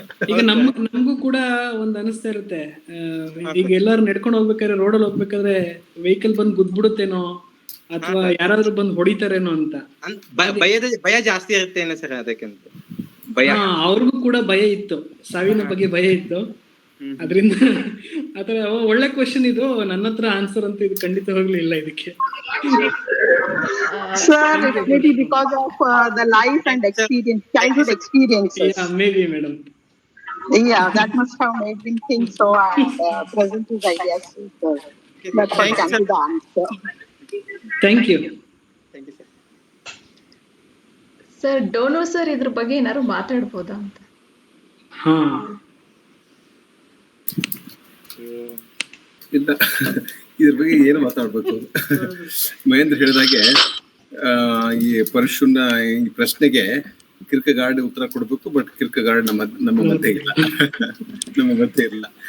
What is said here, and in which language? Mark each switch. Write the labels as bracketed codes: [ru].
[kn] ಈಗ ನಮಗೂ ಕೂಡ ಒಂದ್ ಅನಿಸ್ತಾ ಇರುತ್ತೆ, ಈಗ ಎಲ್ಲಾರು ನಡ್ಕೊಂಡು ಹೋಗ್ಬೇಕಾದ್ರೆ, ರೋಡಲ್ಲಿ ಹೋಗ್ಬೇಕಾದ್ರೆ ವೆಹಿಕಲ್ ಬಂದು ಗುದ್ಬಿಡುತ್ತೇನೋ ಅಥವಾ ಯಾರಾದ್ರೂ ಬಂದು ಹೊಡಿತಾರೇನೋ ಅಂತ ಭಯ ಜಾಸ್ತಿ ಇರುತ್ತೆ ಸರ್. ಅದಕ್ಕಿಂತ ಭಯ, ಅವ್ರಿಗೂ ಕೂಡ ಭಯ ಇತ್ತು, ಸಾವಿನ ಬಗ್ಗೆ ಭಯ ಇತ್ತು. ಅದರಿಂದ ಆತರ ಒಳ್ಳೆ ಕ್ವೆಶ್ಚನ್ ಇದು. ನನ್ನ ಹತ್ರ ಆನ್ಸರ್ ಅಂತ ಇದು ಖಂಡಿತ ಹೋಗ್ಲಿಲ್ಲ ಇದಕ್ಕೆ. [en] Sir, it may be because of the life and experience, childhood experiences. Yeah, maybe, madam. Yeah, that must have made him think so and present his ideas. So that's what can be the answer. Thank you. [kn] Sir, ಡೋನೋ sir ಇದ್ರ ಬಗ್ಗೆ ಏನಾದ್ರು ಮಾತಾಡ್ಬೋದಾ ಅಂತ? ಇಲ್ಲ, ಇದ್ರ ಬಗ್ಗೆ ಏನು ಮಾತಾಡ್ಬೇಕು. ಮಹೇಂದ್ರ ಹೇಳಿದಾಗೆ ಈ ಪರಶುನ ಈ ಪ್ರಶ್ನೆಗೆ ಕಿರ್ಕೆಗಾರ್ಡ್ ಉತ್ತರ ಕೊಡ್ಬೇಕು, ಬಟ್ ಕಿರ್ಕೆಗಾರ್ಡ್ ನಮ್ಮ ಮಧ್ಯೆ ಇಲ್ಲ, ನಮ್ಮ ಮಧ್ಯೆ ಇಲ್ಲ.